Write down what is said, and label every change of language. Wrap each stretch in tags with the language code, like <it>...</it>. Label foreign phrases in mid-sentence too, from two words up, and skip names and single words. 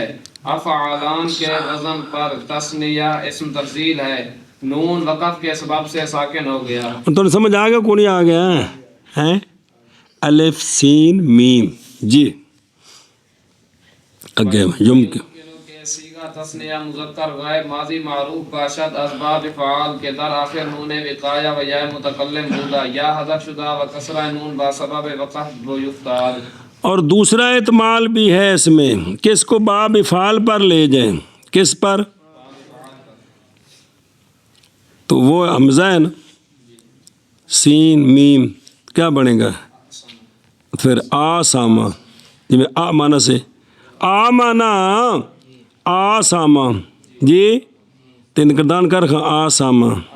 <ur>افعالان کے وزن پر تثنیہ اسم تفضیل ہے، نون وقف کے سبب سے ساکن ہو گیا۔ تو سمجھ آ گیا کون آ گیا ہے؟ الف سین میم، جی اگے یمکن</ur> <fa>صیغہ تثنیہ مذکر غائب ماضی معروف باشد اسباب فعال کے در آخر نون وقایہ و یا متکلم بودا یا حذف شدہ و کسرہ نون با سبب وقف و یفتعال۔</fa> <ur>اور دوسرا احتمال بھی ہے اس میں کہ اس کو باب افعال پر لے جائیں، کس پر؟ تو وہ حمزہ ہے نا، سین میم کیا بنے گا پھر آسامہ، جی آ مانا سے آ مانا آسامہ، جی تین کردان کر رکھا آسامہ،</ur>